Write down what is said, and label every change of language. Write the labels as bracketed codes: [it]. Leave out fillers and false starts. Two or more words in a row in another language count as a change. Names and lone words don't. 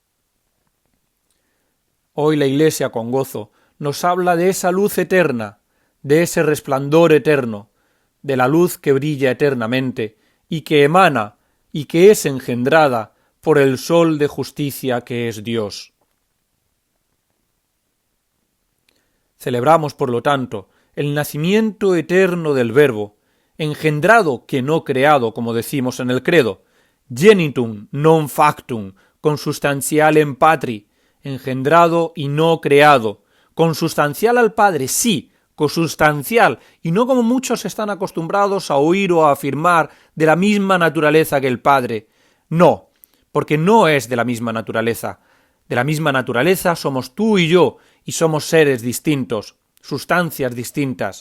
[es] Hoy la Iglesia con gozo nos habla de esa luz eterna, de ese resplandor eterno, de la luz que brilla eternamente y que emana y que es engendrada por el sol de justicia que es Dios. Celebramos, por lo tanto, el nacimiento eterno del Verbo, engendrado que no creado, como decimos en el credo, [la] genitum non factum, consubstantialem patri, [es] engendrado y no creado, consustancial al Padre, sí, consustancial, y no como muchos están acostumbrados a oír o a afirmar, de la misma naturaleza que el Padre. No, porque no es de la misma naturaleza. De la misma naturaleza somos tú y yo, y somos seres distintos, sustancias distintas.